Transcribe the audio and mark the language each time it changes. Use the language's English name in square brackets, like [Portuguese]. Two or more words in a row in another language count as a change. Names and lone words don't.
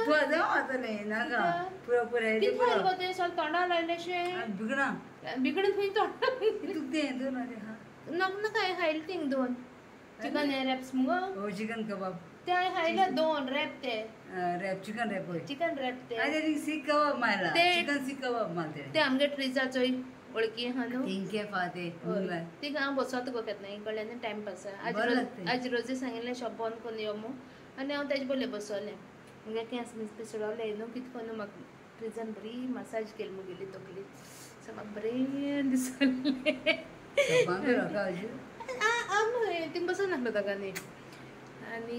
[Konkani] तूं आतां वतले नाका पुरो पुरो कितें खंय गो तें सगळें तोंडा लायलेशें बिगडा बिगडून खंय तोंडा तुका तें दोन नाका हांवें खायले थिंग दोन [English] chicken wraps [Konkani] मुगो हो [English] chicken kebab [Konkani] ते हांवें खायले दोन रॅप ते [English] wrap chicken wrap होय chicken wrap ते [Konkani] आनी ती सीख कबाब मारला चिकन सीख कबाब मारते ते आमगे ट्रिजाचो वळखी आहा न्हू तेंके फाते ती हांव बसत गो केन्ना कडल्यान [English] time pass [Konkani] आज रोजी सांगिल्लें शॉप बंद करून यो मू आनी हांव तेजे बोले बसवलें मुगे केंस बी सोडवले न्हू कितें करून म्हाका ट्रिजान बरी मसाज केली मुगेली तकली सो म्हाका बरें दिसलें थिंग बसून नासलो ताका न्ही आनी